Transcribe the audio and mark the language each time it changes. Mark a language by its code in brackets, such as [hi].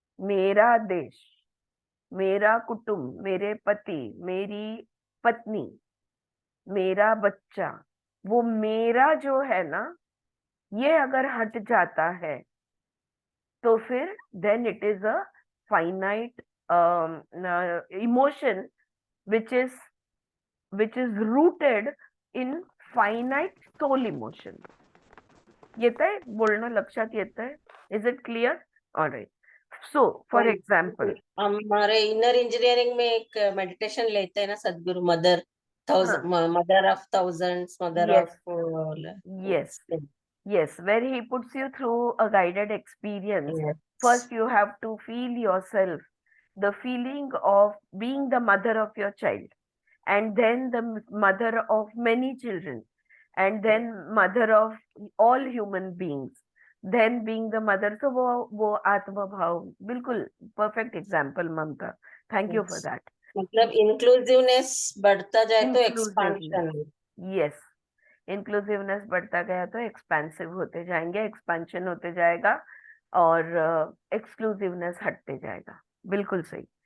[hi] मेरा देश, मेरा कुटुंब, मेरे पति, मेरी पत्नी, मेरा बच्चा, वो मेरा जो है ना, ये अगर हट जाता है तो फिर [en] Then it is a finite emotion which is rooted in finite soul emotion। [mr] येतंय बोलणं लक्षात येतंय? [en] Is it clear? Alright, so for example [hi] हमारे इनर इंजीनियरिंग में एक मेडिटेशन लेते हैं ना सदगुरु, [en] Mother mother of thousands, mother Yes, of yes, yes, where he puts you through a guided experience. First, you have to feel yourself, the feeling of being the mother of your child, and then the mother of many children, and then mother of all human beings, then being the mother। So [hi] वो आत्म भाव बिल्कुल [en] Perfect example Mamta, thank you for that. [hi] मतलब inclusiveness बढ़ता जाए तो [en] Inclusiveness, expansion. [hi] Yes, inclusiveness बढ़ता गया तो एक्सपेंसिव होते जाएंगे, एक्सपेंशन होते जाएगा और एक्सक्लूसिवनेस हटते जाएगा। बिल्कुल सही।